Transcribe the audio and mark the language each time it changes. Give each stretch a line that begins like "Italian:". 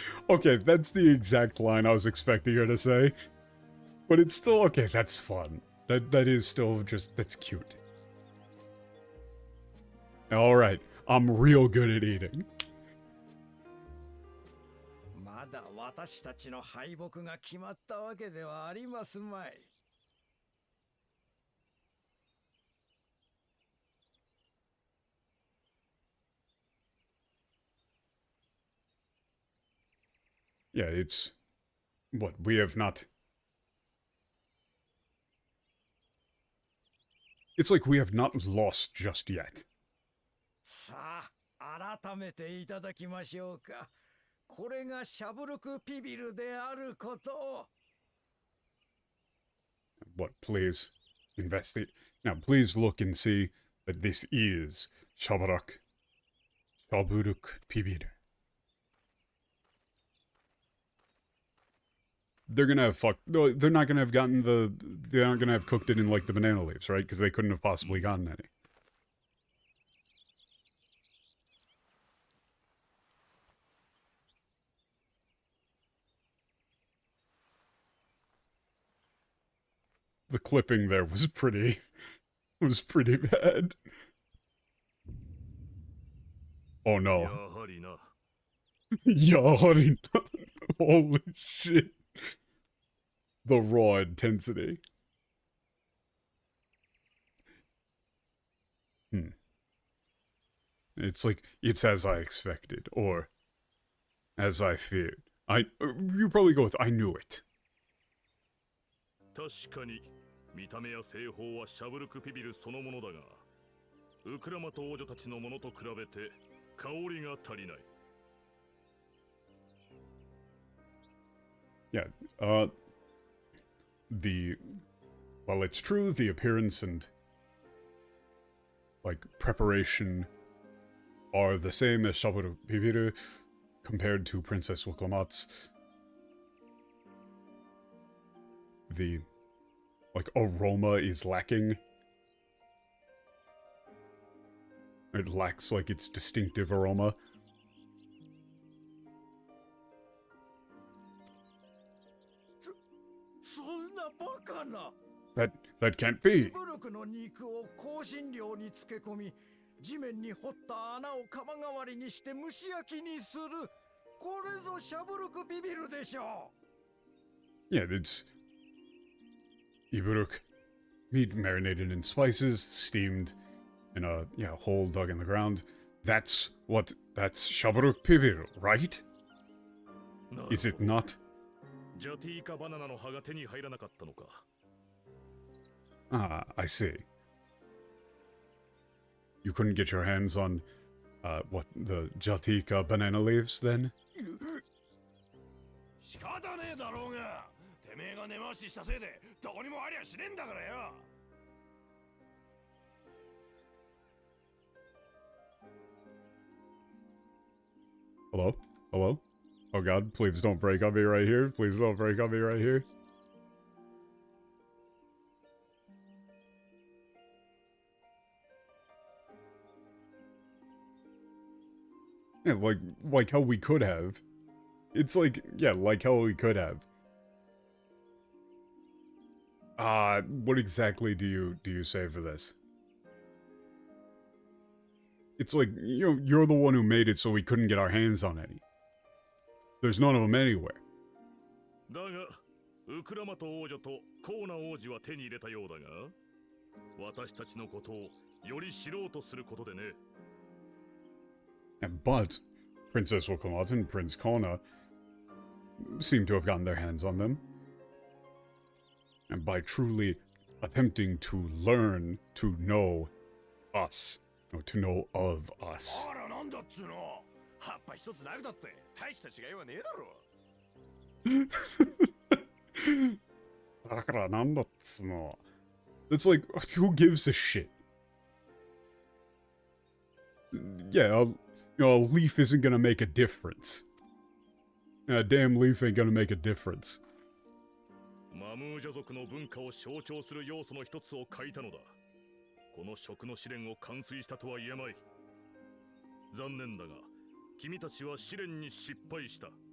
English: Okay, that's the exact line I was expecting her to say. But it's still, okay, that's fun. That is still just, that's cute. Alright, I'm real good at eating.
Japanese: まだ私たちの敗北が決まったわけではありますまい。
English: Yeah, it's... What, we have not... It's like we have not lost just yet.
Japanese: さあ、改めていただきましょうか。これがシャブルクピビルであることを。
English: What, please investigate. Now, please look and see that this is Shabarok. Shaburuk Pibir. They're gonna have no, they're not gonna have gotten they aren't gonna have cooked it in, like, the banana leaves, right? Because they couldn't have possibly gotten any. The clipping there was pretty bad. Oh no.
Japanese: Yahari.
English: Holy shit. The raw intensity. It's like, it's as I expected, or as I feared. You probably go with, I knew it.
Japanese: 確かに見た目や製法はシャブルクピビルそのものだが、ウクラマと王女たちのものと比べて香りが足りない。
English: Yeah, well, it's true, the appearance and, like, preparation are the same as Shaburu Pibiru compared to Princess Wuklamat's. The, like, aroma is lacking. It lacks, like, its distinctive aroma. That can't be.
Japanese: ブルクの肉を香辛料に漬け込み、地面に掘った穴を釜代わりにして蒸し焼きにする。これぞシャブルクピビルでしょう。
English: Yeah, it's Iburuk. Meat marinated in spices, steamed in a, hole dug in the ground. That's Shaburuk Pibiru, right? Is it not?
Japanese: ジャティーカバナナの葉が手に入らなかったのか。
English: Ah, I see. You couldn't get your hands on, the Jatika banana leaves, then?
Japanese: 仕方ねえだろうが、てめえが根回ししたせいでどこにもありゃしねえんだからよ。
English: Hello? Hello? Oh god, please don't break on me right here. Please don't break on me right here. Yeah, like how we could have. It's like, yeah, like how we could have. What exactly do you say for this? It's like, you know, you're the one who made it so we couldn't get our hands on any. There's none of them anywhere.
Japanese: だが、ウクラマト王女とコーナ王子は手に入れたようだが、私たちのことをより知ろうとすることでね。
English: But Princess Okamat and Prince Kona seem to have gotten their hands on them. And by truly attempting to learn to know us, or to know of us.
Japanese: あらなんだっつうの。葉っぱ一つなくだって大した違いはねえだろ。だからなんだっつうの。
English: It's like, who gives a shit? Yeah, you know, a leaf isn't gonna make a difference. A damn leaf ain't gonna make a difference.
Japanese: マムージャ族の文化を象徴する要素の一つを書いたのだ。この食の試練を完遂したとは言えまい。残念だが、君たちは試練に失敗した。